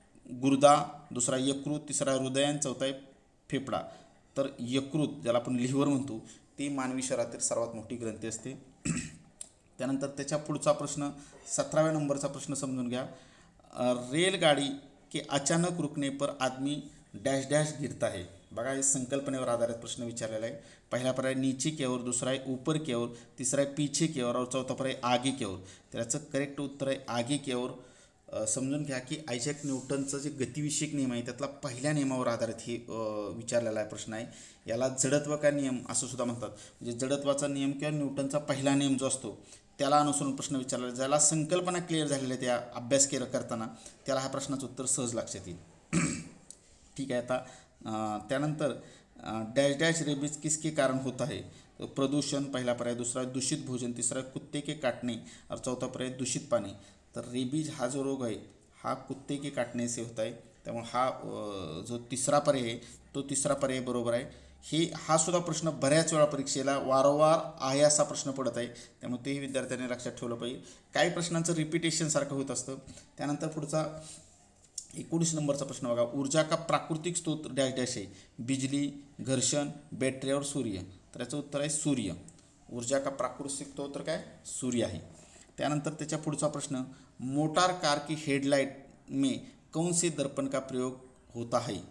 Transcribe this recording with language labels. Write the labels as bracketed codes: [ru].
[mr] गुर्दा, दुसरा यकृत, तिसरा हृदयान, चौथा आहे फेफडा. तर यकृत ज्याला आपण लिव्हर म्हणतो ती मानवी शरीरातील सर्वात मोठी ग्रंथी असते. त्यानंतर त्याच्या पुढचा प्रश्न 17व्या नंबरचा प्रश्न समजून घ्या. [hi] रेलगाडी के अचानक रुकने पर आदमी डॅश डॅश गिरता है. [mr] बघा हे संकल्पनेवर आधारित प्रश्न विचारलेला आहे. पहिला पर्याय [hi] नीचे की ओर, [mr] दुसरा आहे [hi] ऊपर की ओर, [mr] तिसरा आहे [hi] पीछे की ओर और [mr] चौथा पर्याय [hi] आगे की ओर. [mr] त्याचं करेक्ट उत्तर आहे [hi] आगे की ओर. [mr] समजून घ्या की आयझॅक न्यूटनचं जे गतिविषयक नियम आहे त्यातला पहिल्या नियमावर आधारित हे विचारलेला आहे प्रश्न आहे. याला [hi] जडत्व का नियम [mr] असं सुद्धा म्हणतात. म्हणजे जडत्वाचा नियम किंवा न्यूटनचा पहिला नियम जो असतो त्याला अनुसरून प्रश्न विचारला, ज्याला संकल्पना क्लिअर झालेल्या त्या अभ्यास केला करताना त्याला ह्या प्रश्नाचं उत्तर सहज लक्षात येईल. ठीक आहे. आता त्यानंतर [hi] डॅश डॅश रेबीज किसके कारण होता है. [mr] प्रदूषण पहिला पर्याय, दुसरा [hi] दूषित भोजन, [mr] तिसरा [hi] कुत्ते के काटणे और [mr] चौथा पर्याय दूषित पाणी. तर रेबीज हा जो रोग आहे हा [hi] कुत्ते के काटणे से होता है. [mr] त्यामुळे हा जो तिसरा पर्याय आहे तो तिसरा पर्याय बरोबर आहे. हा सुद्धा प्रश्न बऱ्याच वेळा परीक्षेला वारंवार आहे असा प्रश्न पडत आहे, त्यामुळे तेही विद्यार्थ्यांनी लक्षात ठेवलं पाहिजे. काही प्रश्नांचं रिपिटेशन सारखं होत असतं. त्यानंतर पुढचा 19 नंबरचा प्रश्न बघा. [hi] ऊर्जा का प्राकृतिक स्रोत डॅश डॅश आहे. बिजली, घर्षण, बॅटरी और सूर्य. [mr] तर याचं उत्तर आहे सूर्य. [hi] ऊर्जा का प्राकृतिक स्रोत [mr] तर काय सूर्य आहे. त्यानंतर त्याच्या पुढचा प्रश्न, [hi] मोटार कार की हेडलाइट में कौन से दर्पण का प्रयोग होता है.